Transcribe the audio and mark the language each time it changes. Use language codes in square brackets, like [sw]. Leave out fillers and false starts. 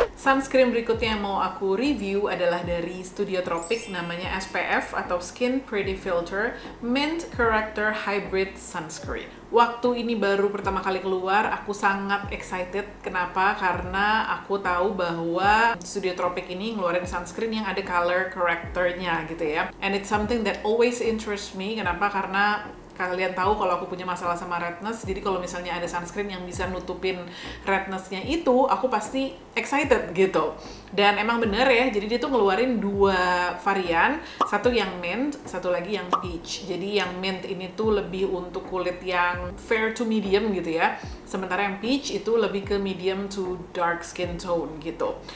[id] Sunscreen berikutnya yang mau aku review adalah dari Studio Tropic, namanya SPF atau Skin Pretty Filter Mint Character Hybrid Sunscreen. Waktu ini baru pertama kali keluar, aku sangat excited. Kenapa? Karena aku tahu bahwa Studio Tropic ini ngeluarin sunscreen yang ada color corrector-nya gitu ya. [en] And it's something that always interests me. [id] Kenapa? Karena kalian tahu kalau aku punya masalah sama redness, jadi kalau misalnya ada sunscreen yang bisa nutupin redness-nya itu, aku pasti excited gitu. Dan emang bener ya, jadi dia tuh ngeluarin 2 varian, satu yang mint, satu lagi yang peach. Jadi yang mint ini tuh lebih untuk kulit yang fair to medium gitu ya, sementara yang peach itu lebih ke medium to dark skin tone gitu.